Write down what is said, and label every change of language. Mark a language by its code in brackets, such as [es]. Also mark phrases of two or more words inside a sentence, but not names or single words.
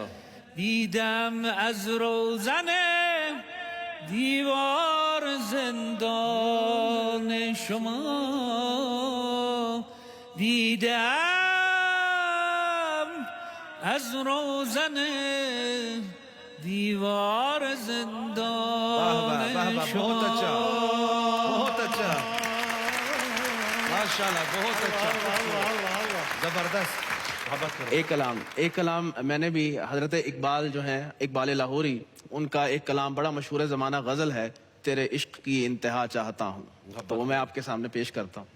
[fa] دیدم از روزن دیوار زندان شما دیدم از روزن دیوار زندان شما. [ur] بہت اچھا بہت اچھا ماشاءاللہ بہت اچھا زبردست محبت کرو ایک کلام میں نے بھی حضرت اقبال جو ہیں، اقبال لاہوری، ان کا ایک کلام بڑا مشہور زمانہ غزل ہے، تیرے عشق کی انتہا چاہتا ہوں، تو وہ میں آپ کے سامنے پیش کرتا ہوں.